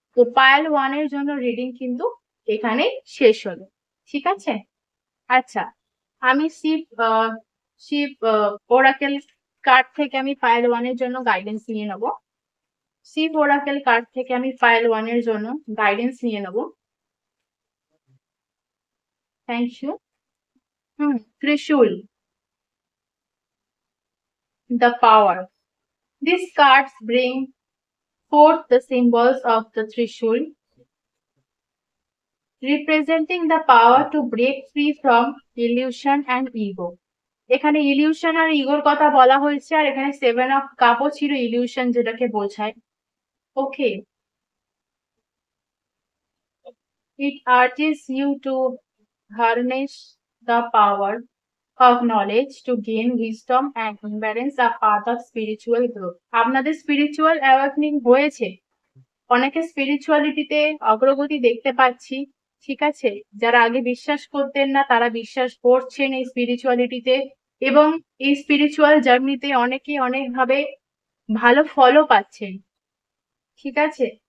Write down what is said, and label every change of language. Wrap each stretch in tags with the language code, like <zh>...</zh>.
<bn>তো পায়েল ওয়ানের জন্য রিডিং কিন্তু এখানে শেষ হলো, ঠিক আছে? আচ্ছা, আমি শিব শিব ওরাকেল কার্ড থেকে আমি পায়েল ওয়ানের জন্য গাইডেন্স নিয়ে নেবো। শিব ওরাকেল কার্ড থেকে আমি পায়েল ওয়ানের জন্য গাইডেন্স নিয়ে নেবো।</bn> <en>Thank you. Trishul, the power. These cards bring forth the symbols of the Trishul, representing the power to break free from illusion and ego.</en> <bn>এখানে ইলিউশন আর ইগোর কথা বলা হয়েছে, আর এখানে 7 of কাপও ছিল ইলিউশন যেটাকে বোঝায়।</bn> <en>Okay, it urges you to harness the power of knowledge to gain wisdom and embrace a path of spiritual growth.</en> <bn>আপনাদের spiritual awakening হয়েছে, অনেকে স্পিরিচুয়ালিটিতে অগ্রগতি দেখতে পাচ্ছি, ঠিক আছে? যারা আগে বিশ্বাস করতেন না তারা বিশ্বাস করছেন এই স্পিরিচুয়ালিটিতে, এবং এই স্পিরিচুয়াল জার্নিতে অনেকে অনেকভাবে ভালো ফলও পাচ্ছেন, ঠিক আছে?</bn>